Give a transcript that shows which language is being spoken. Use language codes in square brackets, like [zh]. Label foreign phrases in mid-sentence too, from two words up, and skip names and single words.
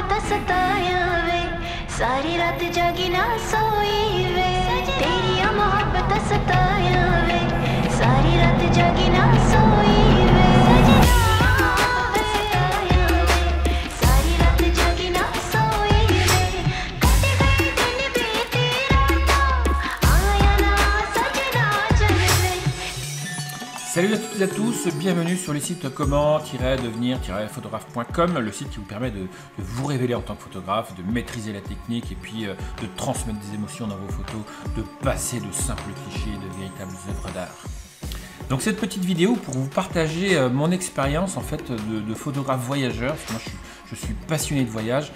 [pa] ਸਤਾਇਆ ਵੇ ਸਾਰੀ ਰਾਤ ਜਾਗੀ ਨਾ ਸੋਈ ਵੇ ਤੇਰੀ ਮੁਹੱਬਤ ਸਤਾਇਆ ਵੇ ਸਾਰੀ ਰਾਤ ਜਾਗੀ ਨਾ ਸੋਈ ਵੇ ਸਤਾਇਆ ਵੇ ਸਾਰੀ ਰਾਤ ਜਾਗੀ ਨਾ ਸੋਈ ਵੇ ਕਟੇ ਗਏ ਦਿਨ ਬੀਤੀ ਰਾਤ ਆਇਆ ਨਾ ਸਜਣਾ ਚੱਲ ਵੇ। [fr] Salut à toutes et à tous, bienvenue sur le site comment-devenir-photographe.com, le site qui vous permet de vous révéler en tant que photographe, de maîtriser la technique et puis de transmettre des émotions dans vos photos, de passer de simples clichés de véritables œuvres d'art. Donc cette petite vidéo pour vous partager mon expérience en fait de photographe voyageur, parce que moi je suis passionné de voyage.